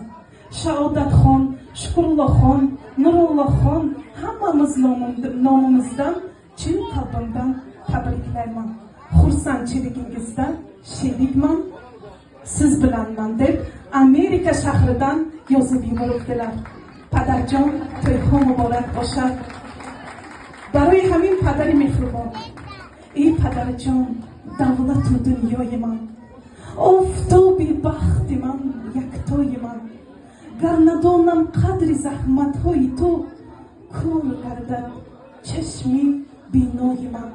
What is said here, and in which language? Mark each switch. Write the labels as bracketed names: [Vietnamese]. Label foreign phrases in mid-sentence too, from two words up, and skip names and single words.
[Uzbek] Shaodatxon, Shukurullohxon, Nurullohxon hammamiz nomimizdan chin qalbimdan tabriklayman. Xursandchiligingizdan sherikman, siz bilanman deb Amerika shahridan yozib yuboribdilar. Padarjon, to'yxon muborak bo'lsin. [Persian] برای همین پدر مهربان، ای پدرجان، دولت و دنیای من، آفتاب بخت من، یکتای من، گر ندانم قدر زحمت های تو، کور گردد چشمی بینای من.